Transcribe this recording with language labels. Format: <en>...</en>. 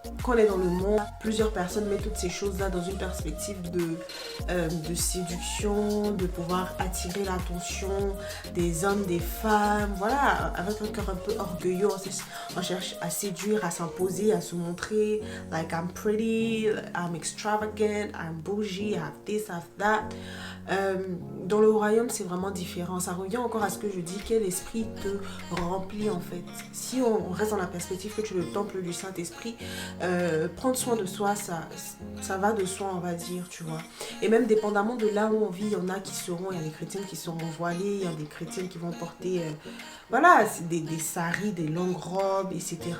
<fr>Quand on est dans le monde, plusieurs personnes mettent toutes ces choses-là dans une perspective de séduction, de pouvoir attirer l'attention des hommes, des femmes. Voilà, avec un cœur un peu orgueilleux, on cherche à séduire, à s'imposer, à se montrer.</fr> <en>Like I'm pretty, I'm extravagant, I'm bougie, I have this, I have that.</en> <fr>Dans le royaume, c'est vraiment différent. Ça revient encore à ce que je dis, quel esprit te remplit en fait. Si on reste dans la perspective que tu es le temple du Saint-Esprit, prendre soin de soi, ça va de soi, on va dire, tu vois. Et même dépendamment de là où on vit, il y en a qui seront, il y a des chrétiennes qui seront voilées, il y a des chrétiennes qui vont porter, voilà, des saris, des longues robes, etc.</fr>